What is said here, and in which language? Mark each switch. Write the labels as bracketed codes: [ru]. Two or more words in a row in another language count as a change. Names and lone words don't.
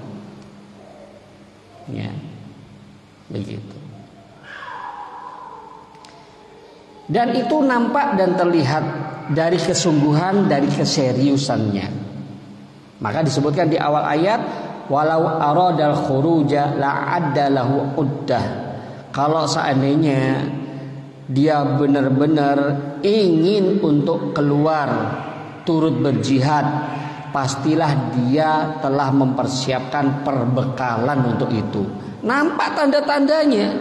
[id] Ya. Begitu. Dan itu nampak dan terlihat dari kesungguhan, dari keseriusannya. Maka disebutkan di awal ayat, [ar] ولو أرادوا الخروج لأعدوا له عدة. [id] Kalau seandainya dia benar-benar ingin untuk keluar turut berjihad, pastilah dia telah mempersiapkan perbekalan untuk itu. Nampak tanda-tandanya.